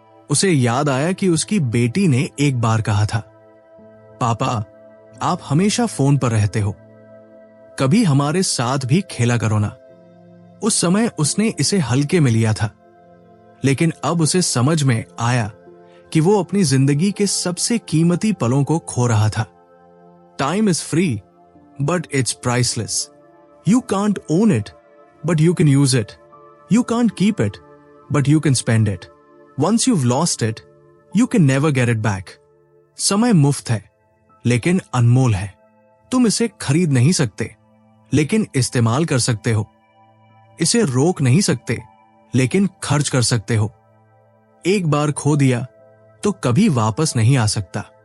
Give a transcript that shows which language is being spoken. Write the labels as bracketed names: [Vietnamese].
[Hindi] उसे याद आया कि उसकी बेटी ने एक बार कहा था, पापा आप हमेशा फोन पर रहते हो, कभी हमारे साथ भी खेला करो ना। उस समय उसने इसे हल्के में लिया था, लेकिन अब उसे समझ में आया कि वो अपनी जिंदगी के सबसे कीमती पलों को खो रहा था। [English] Time is free but it's priceless. You can't own it, but you can use it. You can't keep it, but you can spend it. Once you've lost it, you can never get it back. [Hindi] समय मुफ्त है, लेकिन अनमोल है। तुम इसे खरीद नहीं सकते, लेकिन इस्तेमाल कर सकते हो। इसे रोक नहीं सकते, लेकिन खर्च कर सकते हो। एक बार खो दिया, तो कभी वापस नहीं आ सकता।